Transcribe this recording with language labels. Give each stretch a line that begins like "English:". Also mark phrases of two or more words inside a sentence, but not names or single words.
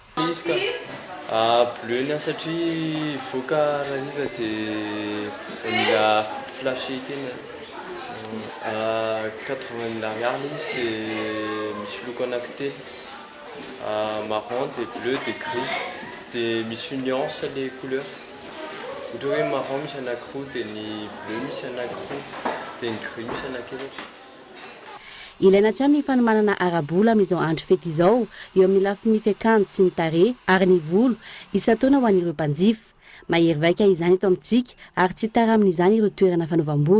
Malagasy: Bleu satria voaka raha dia mila flashe tena 80 000 ariary izy dia misy loko anankitelo marron dia bleu dia gris dia misy nuance
French: les couleurs
Malagasy: ohatra hoe marron misy anankiroa dia ny bleu misy anankiroa dia ny gris misy anankiefatra. Ilaina hatrany ny fanomanana arabola amin'izao andro fety izao eo amin'ny lafiny fiakanjo sy ny tarehy ary ny volo isan-taona ho an'ireo mpanjifa. Mahery vaika izany eto amintsika ary tsy tara amin'izany ireo toerana fanaovam-bolo.